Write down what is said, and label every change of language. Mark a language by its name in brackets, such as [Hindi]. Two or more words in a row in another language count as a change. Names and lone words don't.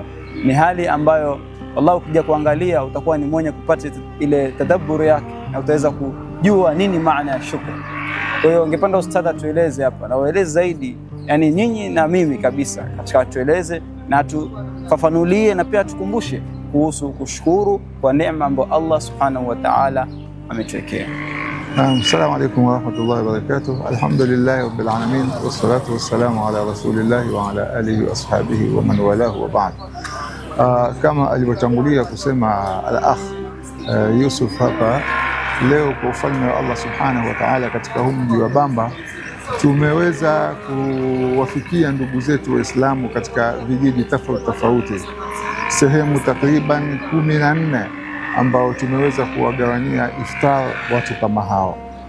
[Swahili] Ni hali ambayo wallahi ukija kuangalia utakuwa ni mwenye kupata ile tadabburi yake na utaweza kujua nini maana ya shukra. Kwa hiyo ungependa ustadha tueleze hapa na waeleze zaidi, yani nyinyi na mimi kabisa, katika tueleze na tufafanulie na pia tukumbushe kuhusu kushukuru kwa neema ambayo Allah [Arabic] سبحانه وتعالى [Swahili] ametuwekea. [Arabic] السلام عليكم ورحمة الله وبركاته. الحمد لله رب العالمين والصلاة والسلام على رسول الله وعلى آله وأصحابه ومن والاه وبعد. [Swahili] Kama alivyotangulia kusema al-akh Yusuf hapa, leo kwa ufalme wa Allah [Arabic] سبحانه وتعالى [Swahili] katika huu mji wa Bamba tumeweza kuwafikia ndugu zetu Waislamu katika vijiji tofauti, sehemu takriban 14 ambao tumeweza kuwagawanyia iftar watu kama hao,